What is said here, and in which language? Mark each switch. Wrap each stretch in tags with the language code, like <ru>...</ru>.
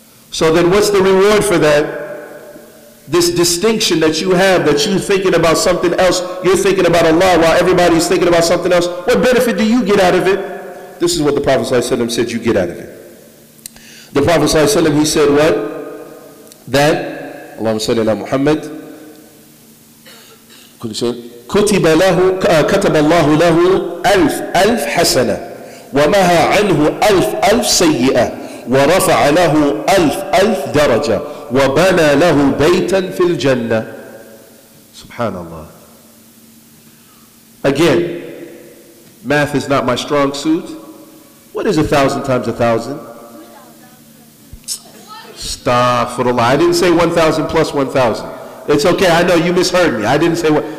<en>So then what's the reward for that? This distinction that you have, that you're thinking about something else, you're thinking about Allah while everybody's thinking about something else. What benefit do you get out of it? This is what the Prophet ﷺ said you get out of it. The Prophet ﷺ, he said what?</en> <ar>that, Allahumma salli ala Muhammad, كتب له كتب الله له ألف حسنة ومحى عنه ألف سيئة ورفع له ألف درجة وبنى له بيتا في الجنة. Subhanallah.</ar> <en>Again, math is not my strong suit. What is 1,000 times 1,000? Astaghfirullah. I didn't say 1,000 plus 1,000. It's okay. I know you misheard me. I didn't say what.</en>